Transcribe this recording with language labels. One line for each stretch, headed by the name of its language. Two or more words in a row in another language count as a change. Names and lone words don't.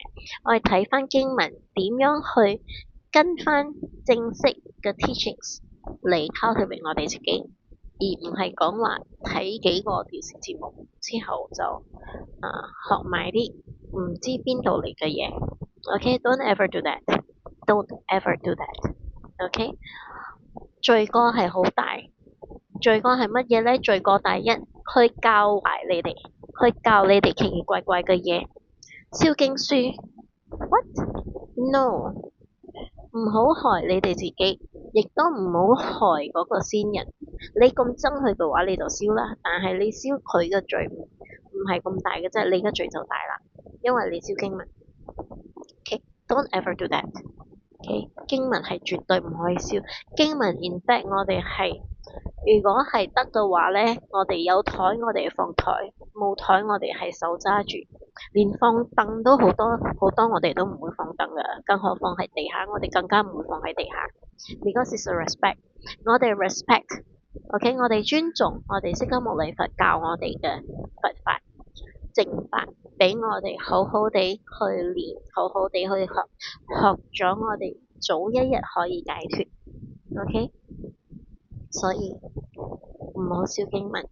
Cantonese: 我哋睇翻經文點樣去跟翻正式嘅 teachings 嚟 cultivate我哋自己，而唔係講話睇幾個電視節目之後就學埋啲唔知邊度嚟嘅嘢。OK，
English: don't ever do that， don't ever do that。
Cantonese: OK，罪過係好大，罪過係乜嘢咧？罪過第一，去教壞你哋，去教你哋奇奇怪怪嘅嘢，燒經書 ，
English: what no，
Cantonese: 唔好害你哋自己，亦都唔好害嗰個先人。你咁憎佢嘅話，你就燒啦。但係你燒佢嘅罪唔係咁大嘅啫，你嘅罪就大啦，因為你燒經文。OK，
English: don't ever do that。
Cantonese: OK，經文係絕對唔可以燒。經文
English: in fact
Cantonese: 我哋係，如果係得嘅話咧，我哋有台我哋放台，冇台我哋係手揸住。連放凳都好多好多，我哋都唔會放凳噶，更何況係地下，我哋更加唔會放喺地下。
English: Because it's a respect，
Cantonese: 我哋 respect。OK，我哋尊重我哋釋迦牟尼佛教我哋嘅佛法正法，俾我哋好好地去練，好好地去學咗，我哋早一日可以解脫。OK，所以唔好燒經文。